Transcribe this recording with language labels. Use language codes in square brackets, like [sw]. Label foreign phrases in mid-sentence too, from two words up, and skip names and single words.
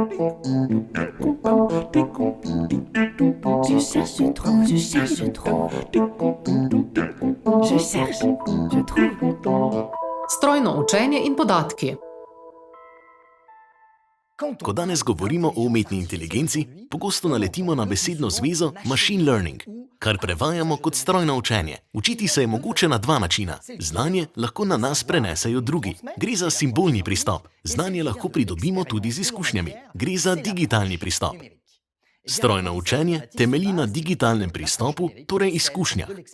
[fr] Je cherche, je trouve, je cherche, je trouve. Je cherche, je trouve. [sl] Strojno učenje in podatki. Ko danes govorimo o umetni inteligenci, pogosto naletimo na besedno zvezo [en] machine learning, [sl] kar prevajamo kot strojno učenje. Učiti se je mogoče na dva načina. Znanje lahko na nas prenesejo drugi. Gre za simbolni pristop. Znanje lahko pridobimo tudi z izkušnjami. Gre za digitalni pristop. Strojno učenje temelji na digitalnem pristopu, torej izkušnjah.